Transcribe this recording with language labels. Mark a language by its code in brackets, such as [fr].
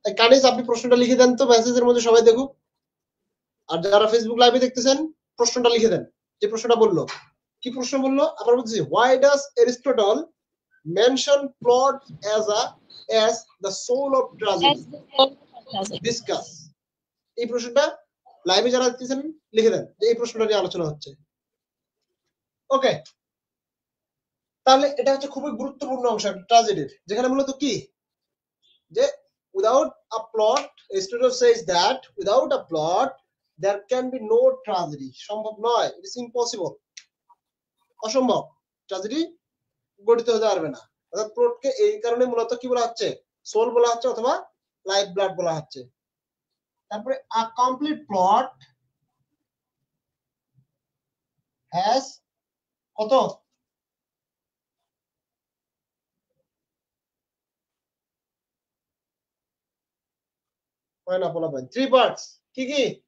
[bn] কানিজ আপনি প্রশ্নটা লিখে দেন তো মেসেজের মধ্যে, সবাই দেখুক। আর যারা ফেসবুক লাইভে দেখতেছেন প্রশ্নটা লিখে দেন, যে প্রশ্নটা বললো। কি প্রশ্ন বললো আবার বলছি? [en] Why does Aristotle mention plot as the soul of tragedy? Discuss. [bn] এই প্রশ্নটা লাইভে যারা দেখতেছেন লিখে দেন যে এই প্রশ্নটা নিয়ে আলোচনা হচ্ছে। ওকে, তাহলে এটা হচ্ছে খুবই গুরুত্বপূর্ণ অংশ ট্র্যাজেডির, যেখানে মূলত কি যে [en] without a plot, Aristotle says that without a plot there can be no tragedy. [bn] সম্ভব নয়, [en] it is impossible, [bn] অসম্ভব, ট্র্যাজেডি গঠিত হতে পারবে না। অর্থাৎ প্লটকে এই কারণে মূলত কি বলা হচ্ছে? সোল বলা হচ্ছে অথবা লাইফ ব্লাড বলা হচ্ছে। তারপরে [en] a complete plot has [bn] কত হয় না বলা ভাই 3 পার্টস কি কি